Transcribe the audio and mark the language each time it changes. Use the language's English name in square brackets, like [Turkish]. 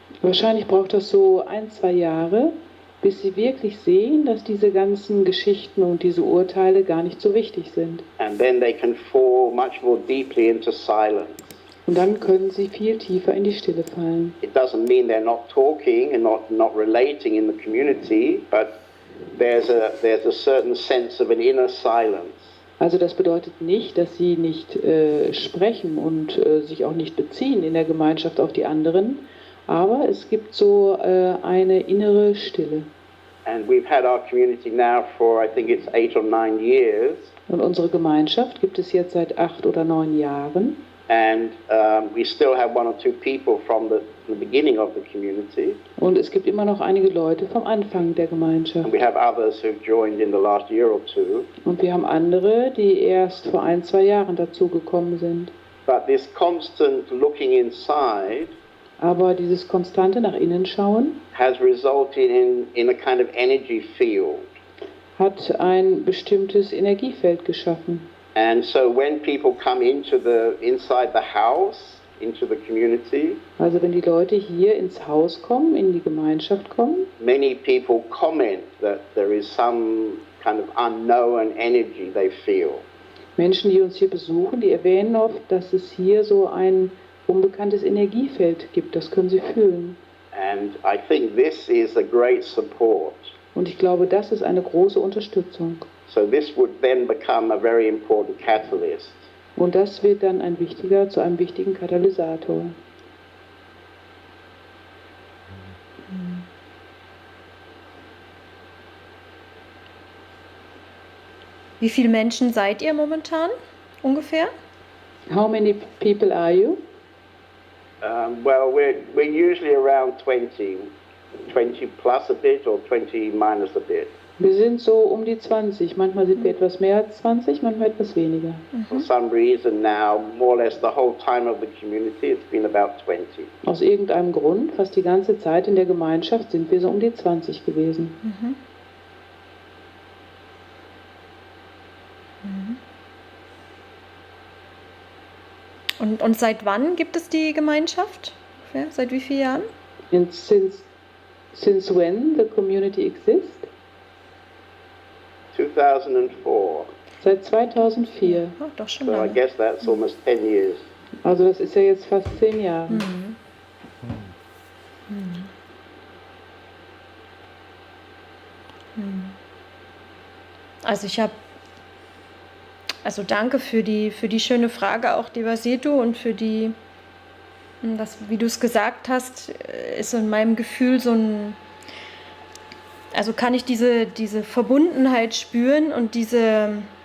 [German] Wahrscheinlich braucht das so 1-2 Jahre, bis sie wirklich sehen, dass diese ganzen Geschichten und diese Urteile gar nicht so wichtig sind. [English] And then they can fall much more deeply into silence. [German] Und dann können sie viel tiefer in die Stille fallen. [English] It doesn't mean they're not talking and not relating in the community, but there's a certain sense of an inner silence. [German] Also das bedeutet nicht, dass sie nicht sprechen und sich auch nicht beziehen in der Gemeinschaft auf die anderen, aber es gibt so eine innere Stille. [English] And we've had our community now for, I think it's 8 or 9 years. [German] Und unsere Gemeinschaft gibt es jetzt seit 8 oder 9 Jahren. [English] And we still have 1 or 2 people from the beginning of the community. [German] Und es gibt immer noch einige Leute vom Anfang der Gemeinschaft. [English] And we have others who've joined in the last year or two. [German] Und wir haben andere, die erst vor 1-2 Jahren dazugekommen sind. [English] But this constant looking inside [German] Aber dieses konstante nach innen schauen [English] has resulted in a kind of energy field. [German] hat ein bestimmtes Energiefeld geschaffen. [English] And so when people come inside the house, into the community, [German] Also wenn die Leute hier ins Haus kommen, in die Gemeinschaft kommen, [English] many people comment that there is some kind of unknown energy they feel. [German] Menschen, die uns hier besuchen, die erwähnen oft, dass es hier so ein unbekanntes Energiefeld gibt. Das können sie fühlen. [English] And I think this is a great support. [German] Und ich glaube, das ist eine große Unterstützung. [English] So this would then become a very important catalyst. [German] Und das wird dann zu einem wichtigen Katalysator. Wie viele Menschen seid ihr momentan ungefähr? [English] How many people are you? Well, we're usually around 20 plus a bit or 20 minus a bit. [German] Wir sind so um die 20. Manchmal sind wir etwas mehr als 20, manchmal etwas weniger. [English] For some reason now, more or less the whole time of the community, it's been about 20. [German] Aus irgendeinem Grund, fast die ganze Zeit in der Gemeinschaft, sind wir so um die 20 gewesen. Und seit wann gibt es die Gemeinschaft? Ungefähr? Seit wie vielen Jahren? [English] And since when the community exists? 2004. [German] Seit 2004. Oh, doch schon [English] So I [German] lange. [English] guess that's almost 10 years. [German] Also das ist ja jetzt fast 10 Jahre. Also danke für die schöne Frage auch, Devasetu, und für die, das, wie du es gesagt hast, ist in meinem Gefühl so ein, also kann ich diese Verbundenheit spüren und diese